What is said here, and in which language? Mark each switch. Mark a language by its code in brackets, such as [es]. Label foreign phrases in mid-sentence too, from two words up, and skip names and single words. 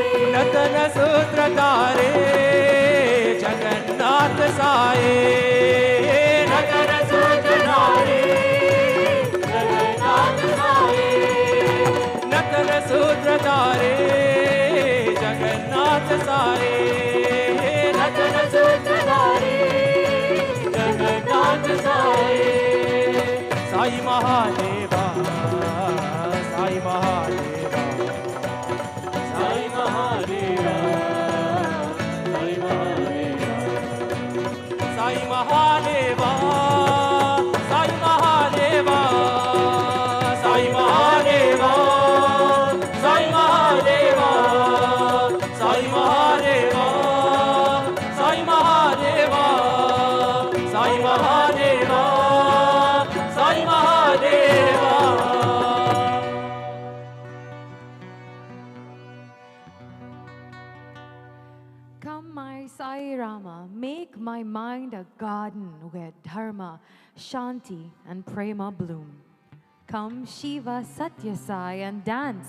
[sa] नटन सूत्रधारे जगन्नाथ साई, नटन सूत्रधारे जगन्नाथ साई, नटन सूत्रधारे जगन्नाथ साई, नटन सूत्रधारे जगन्नाथ साई, Sai Mahadeva, Sai Mahadeva, Sai Mahadeva, Sai Mahadeva, Sai Mahadeva, Sai Mahadeva, Sai Mahadeva, Sai Mahadeva, Sai Mahadeva, Sai Mahadeva, Sai Mahadeva, Sai Mahadeva. [en] Come, my Sai Rama, make my mind a garden where dharma, shanti, and prema bloom. Come, Shiva Satya Sai, and dance.